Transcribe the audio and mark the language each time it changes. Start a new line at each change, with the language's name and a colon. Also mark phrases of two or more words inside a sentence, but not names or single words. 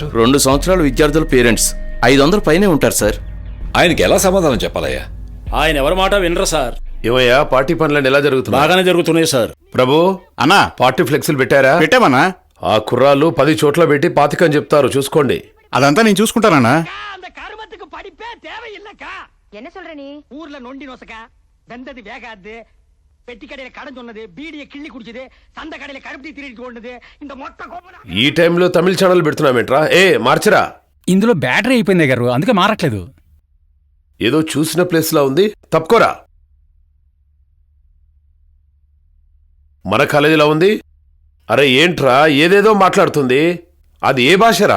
Telugu: 2 సంవత్సరాల విద్యార్థుల పేరెంట్స్ 500 పైనే ఉంటారు సార్. ఆయనకి ఎలా సమాధానం చెప్పాలయ్యా? ఆయన ఎవరి మాట వినరు సార్. ఏమయ్యా, పార్టీ పనులను ఎలా జరుగుతున్నాయి? బాగానే జరుగుతున్నాయి సార్. ప్రభు అన్నా, పార్టీ ఫ్లెక్సీలు పెట్టారా? పెట్టామన్నా. ఆ కుర్రాళ్ళు 10 చోట్ల పెట్టి 25 అని చెప్తారు, చూసుకోండి. అదంతా నేను చూసుకుంటానన్నా.
Tamil: என்ன சொல்ற நீ? ஊர்ல நொண்டி நொசக்கா, வெந்தது வேகாது, பெட்டி கடையில கடைஞ்சொன்னது, பீடியை கிள்ளி குடிச்சது, சந்த கடையில கருப்பட்டி திருடிட்டு ஓடுனது, இந்த மொத்த கோபம்.
Telugu: ఈ టైంలో తమిళ ఛానల్ పెడుతున్నామేంట్రా? మార్చరా. ఇందులో బ్యాటరీ అయిపోయింది గారు, అందుకే మారట్లేదు. ఏదో చూసిన ప్లేస్ లా ఉంది, తప్పుకోరా. మన కాలేజీలా ఉంది. అరే ఏంట్రా, ఏదేదో మాట్లాడుతుంది. అది ఏ భాషరా?